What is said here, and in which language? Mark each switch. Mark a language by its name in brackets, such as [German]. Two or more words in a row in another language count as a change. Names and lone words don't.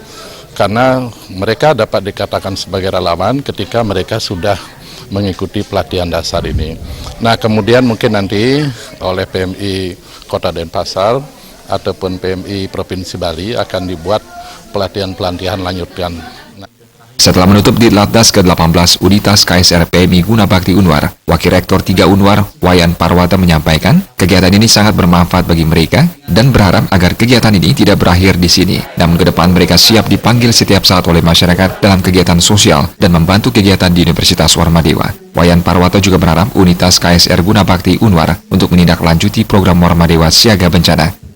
[Indonesian] Karena mereka dapat dikatakan sebagai relawan ketika mereka sudah mengikuti pelatihan dasar ini. Nah, kemudian mungkin nanti oleh PMI Kota Denpasar ataupun PMI Provinsi Bali akan dibuat pelatihan-pelatihan lanjutan. Setelah menutup Ditlatdas ke-18 Unitas KSR PMI Guna Bakti Unwar, Wakil Rektor 3 Unwar, Wayan Parwata menyampaikan, kegiatan ini sangat bermanfaat bagi mereka dan berharap agar kegiatan ini tidak berakhir di sini. Namun ke depan mereka siap dipanggil setiap saat oleh masyarakat dalam kegiatan sosial dan membantu kegiatan di Universitas Warmadewa. Wayan Parwata juga berharap Unitas KSR Guna Bakti Unwar untuk menindaklanjuti program Warmadewa Siaga Bencana.